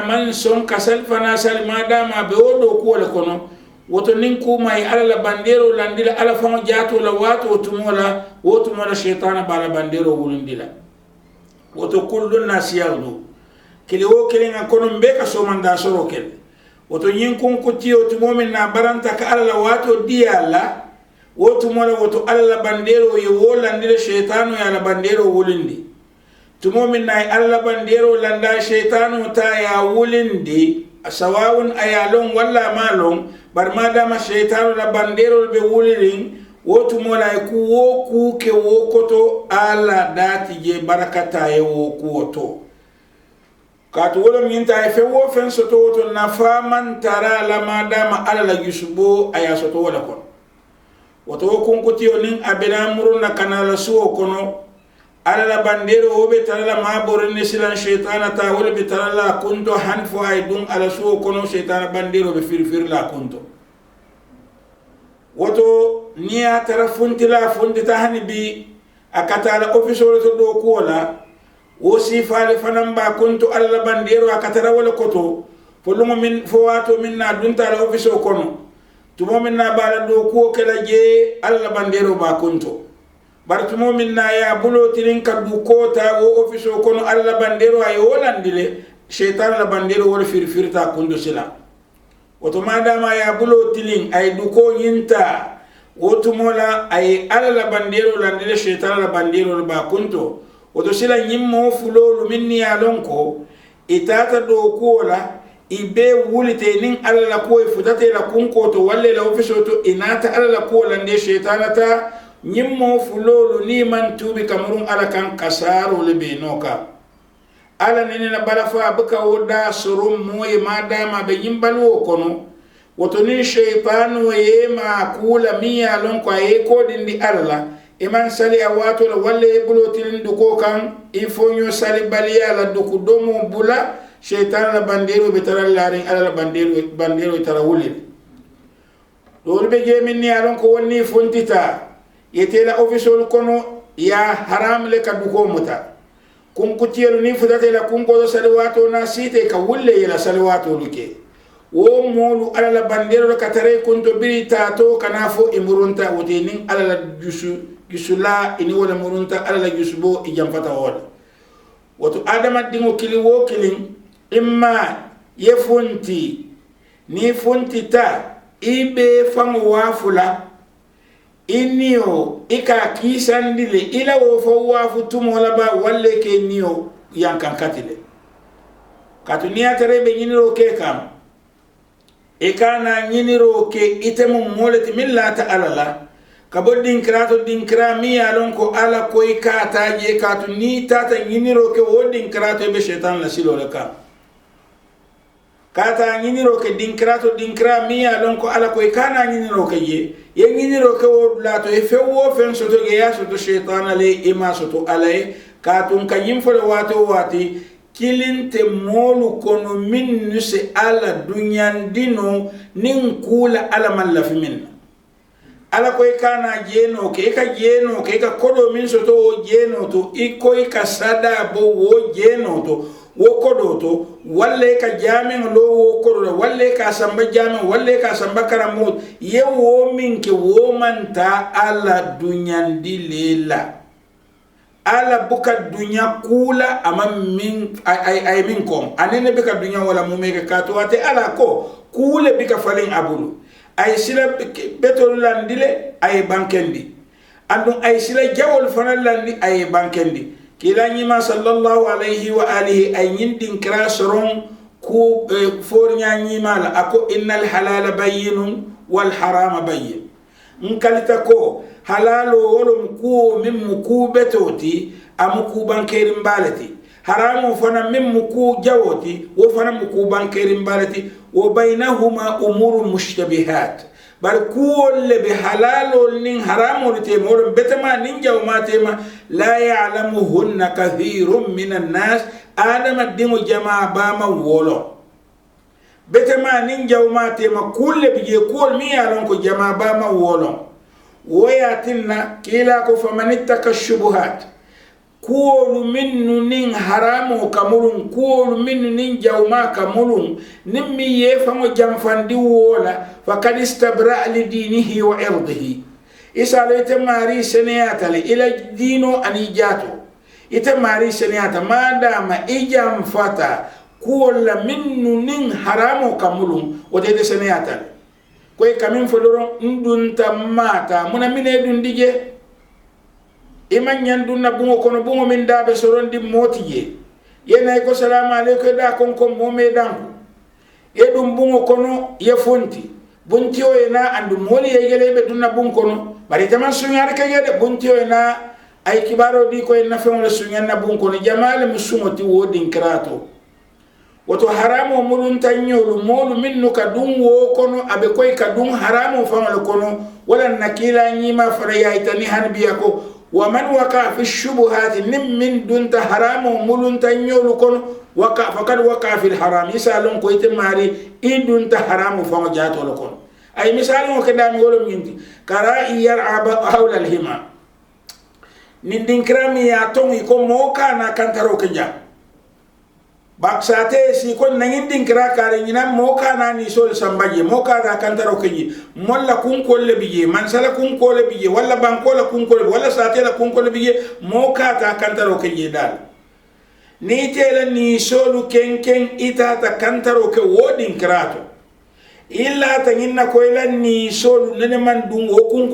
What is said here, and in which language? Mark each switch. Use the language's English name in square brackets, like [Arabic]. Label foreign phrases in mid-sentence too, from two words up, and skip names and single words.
[Mandingo] man son ka salifana sal madama be odo ko le kono woto nin ko may ala bandero landila ala famo jato la wato tumola woto mola shaytana bala bandero wulundila woto kullun nasiyadu kili wo kili nga kono mbeka somanda soro kel woto nyin kun kutiyo tumo min na baranta ka ala wato diyala woto mola woto alla bandero ye wolandire shaytanu ya la bandero wulindi tumo min na alla bandero landa shaytanu ta ya wulindi sawawun ayalon walla malon bar madama shaytanu la bandero be wulirin woto mola ku wo ku ke wo koto ala dati je barakata ye wo ku woto katu wolo minta e fe wo fen soto woto na faman tara la madama ala la yusubo aya soto wala kon woto kun kutiyo nin abena muruna kanala suwo kono ala la bandero obe tara la mabore ne silan shaytana ta wala be tara la kunto hanfo ay dum ala suwo kono shaytana bandero be firfir la kunto woto niya tara funtila funtita hani bi akata la ofisoro to do kola wo sifale fanamba kuntu alla bandero akatara wala koto folumo min fowato minna dunta la ofiso kono tumo minna bala do ko kala je alla bandero ba kunto bar tumo minna ya bulo tirin kaddu kota wo ofiso kono alla bandero ay wolandile shaytan la bandero wala firfirta kundo sila woto madama ya bulo tilin ay duko yinta woto mola ay alla bandero landile shaytan la bandero ba kunto woto sila nyimmo fulolu minni alonko itata do kola ibe wulite nin alla ko futate la kunko to walle la ofiso to inata alla ko lande shaytanata nyimmo fulolu ni man tubi kamrun ala kan kasaro le be noka ala nene na balafa buka woda surum moye madama be yimbalu kono woto ni shaytanu yema kula miya lonko ay ko dindi alla iman sali awato la walle bulotin duko kan ifonyo sali baliya la duku domo bula shaytan la bandero betaral larin ala la bandero tarawuli do be gemin ni alon ko wonni fontita yetela ofisol kono ya haram le ka duko muta kun kutiyelu ni fudate la kun ko sali wato na site ka wulle la sali wato luke wo molu ala la bandero ka tare kunto biri tato kana fo imurunta wotinin ala la gisula ini wala murunta ala la gisubo ijamfata wala wato adama dingo kili wo kilin imma yefunti ni funti ta ibe fango wafula inio ika kisandile ila wo fo wafu tumola ba walle ke nio yankan katile katunia terebe nyiniro ke kam ikana nyiniro ke itemu moleti millata alala kabo dinkra mi alon ko ala koy kata je katu ni tata nyiniro ke wo dinkra to be shaytan la silo le ka kata nyiniro ke dinkra mi alon ko ala koy kana nyiniro ke ye nyiniro ke wo la to e fe wo fen so to ge ya so to shaytan le ima so to alay katun kanyim fo wato wati kilinte molu kono min nuse ala dunyandino nin kula ala mallafi minna ala koy kana jeno ke ka kodo min so to jeno to iko ka sada bo wo jeno to wo kodoto walle ka jamen lo wo kodo walle ka samba jamen walle ka samba karamo ye wo min ke wo manta ala dunyandi lela ala buka dunya kula ama min ay min kom anene bika dunya wala mumeke kato ate ala ko kule bika falin abulu ay sila betol landile ay bankendi andum ay sila jawol fanal landi ay bankendi kila nyima [Arabic] صلى الله عليه وآله [Mandingo] ay nyindin krasron ku fornya nyima la ako [Arabic] إن الحلال بين والحرام بين [Mandingo] nkalita ko halalo wolum ku mim ku betoti am ku bankerim balati haramu fana mim ku jawoti wo fana ku bankerim balati [Arabic] وبينهما أمور مشتبهات [Mandingo] bar kuwolle be halalol nin haramol tema wolum betama nin jawma tema [Arabic] لا يعلمهن كثير من الناس [Mandingo] adama dingo jama bama wolo betama nin jawma tema kulle bije kuol mi yalon ko jama bama wolo woyatinna kila ko famanittaka shubuhat kuolu minnu nin haramu kamulun kuolu minnu nin jawma kamulun nin mi yefamo jamfandi wola [Arabic] فقد استبرأ لدينه وعرضه [Mandingo] isala ite mari seneyata le ila dino ani jato ite mari seneyata madama ijam fata kuola minnu nin haramu kamulun wote de seneyata le koy kamin foloron ndunta mata muna mine dun dige iman nyandun na bungo kono bungo min dabe soron di motiye yena ko [Arabic] سلام عليكم [Mandingo] da kon ko momme dangu edum bungo kono ye fonti buntiyo ena andu moli ye gelebe dunna bungo kono bari jaman sunyar ka yede buntiyo ena ay kibaro di ko en fewon sunyar na bungo kono jamal musumoti wodin krato woto haramu mulun tanyolu molu minnu ka dun wo kono abe koy ka dun haramu famal kono wala nakila nyima fara yaitani hanbiya ko [Arabic] ومن وقع في شبهات [Mandingo] min dun ta haramu mulun tanyolu kono [Arabic] وقع فقد وقع في الحرام [Mandingo] isalon ko ite mari idun ta haramu famal jato lo kono ay misalon ko dami wolo minti kara [Arabic] يرعى حول الحمى [Mandingo] nindin krami ya tongi ko moka na kantaro kanja baksate si kon nangin din kra kare nyina moka na ni sol sambaje moka da kantaro kenyi molla kun kolle biye man sala kun kolle biye walla ban kolle kun kolle walla sate la kun kolle biye moka ta kantaro kenyi dal ni tela ni solu kenken ita ta kantaro ke wodin krato illa ta nyinna ko ila ni solu nene man dum o kun